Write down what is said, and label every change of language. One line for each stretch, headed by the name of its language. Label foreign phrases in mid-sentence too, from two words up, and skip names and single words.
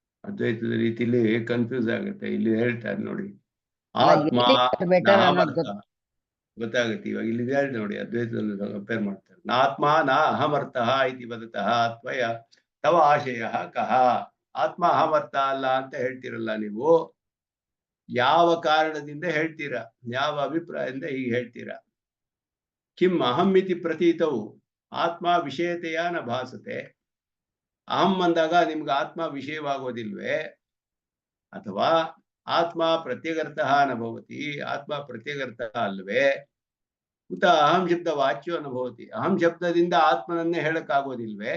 Kannada: ಅದ್ವೈತದ ರೀತಿಲಿ ಕನ್ಫ್ಯೂಸ್ ಆಗುತ್ತೆ. ಇಲ್ಲಿ ಹೇಳ್ತಾರೆ ನೋಡಿ, ಆತ್ಮ ಗೊತ್ತಾಗುತ್ತೆ. ಇವಾಗ ಇಲ್ಲಿದೆ ನೋಡಿ, ಅದ್ವೈತದಲ್ಲಿ ಕಂಪೇರ್ ಮಾಡ್ತಾರೆ.
Sanskrit: ನಾತ್ಮ ನ ಅಹಮರ್ಥಃ ಇತಿ ವದತಃ ತ್ವಯ ತವ ಆಶಯ ಕಹ.
Kannada: ಆತ್ಮ ಅಹಮರ್ಥ ಅಲ್ಲ ಅಂತ ಹೇಳ್ತಿರಲ್ಲ ನೀವು, ಯಾವ ಕಾರಣದಿಂದ ಹೇಳ್ತೀರಾ? ಯಾವ ಅಭಿಪ್ರಾಯದಿಂದ ಹೀಗೆ ಹೇಳ್ತೀರಾ?
Sanskrit: ಕಿಂ ಅಹಂ ಇತಿ ಪ್ರತೀತವು ಆತ್ಮ ವಿಷಯತೆಯ ನ ಭಾಸತೆ.
Kannada: ಅಹಂ ಅಂದಾಗ ನಿಮ್ಗೆ ಆತ್ಮ ವಿಷಯವಾಗೋದಿಲ್ವೇ?
Sanskrit: ಅಥವಾ ಆತ್ಮ ಪ್ರತ್ಯಗರ್ತಃ ನ ಭವತಿ,
Kannada: ಆತ್ಮ ಪ್ರತ್ಯಗರ್ತಃ ಅಲ್ವೇ?
Sanskrit: ಉತ ಅಹಂ ಶಬ್ದ ವಾಚ್ಯೋ ನ ಭವತಿ,
Kannada: ಅಹಂ ಶಬ್ದದಿಂದ ಆತ್ಮನನ್ನೇ ಹೇಳಕ್ಕಾಗೋದಿಲ್ವೇ?